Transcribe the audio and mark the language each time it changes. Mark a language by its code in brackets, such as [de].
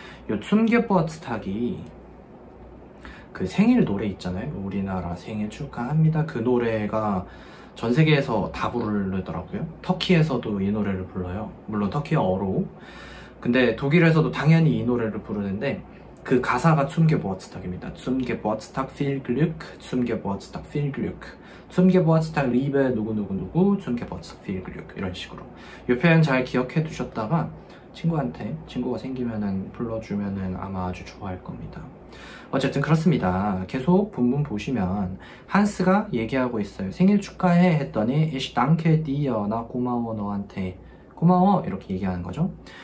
[ko] 요 [de] zum Geburtstag [ko] 이 그 생일 노래 있잖아요. 우리나라 생일 축하합니다. 그 노래가 전 세계에서 다 부르더라고요. 터키에서도 이 노래를 불러요. 물론 터키어로. 근데 독일에서도 당연히 이 노래를 부르는데 그 가사가 [de] zum Geburtstag [ko] 입니다. [de] zum Geburtstag viel Glück, zum Geburtstag viel Glück, zum Geburtstag liebe [ko] 누구누구누구, [de] zum Geburtstag viel Glück, [ko] 이런 식으로. 이 표현 잘 기억해 두셨다가 친구한테 친구가 생기면은 불러주면은 아마 아주 좋아할 겁니다. 어쨌든 그렇습니다. 계속 본문 보시면 한스가 얘기하고 있어요. 생일 축하해 했더니 [de] ich danke dir, [ko] 나 고마워 너한테, 고마워, 이렇게 얘기하는 거죠.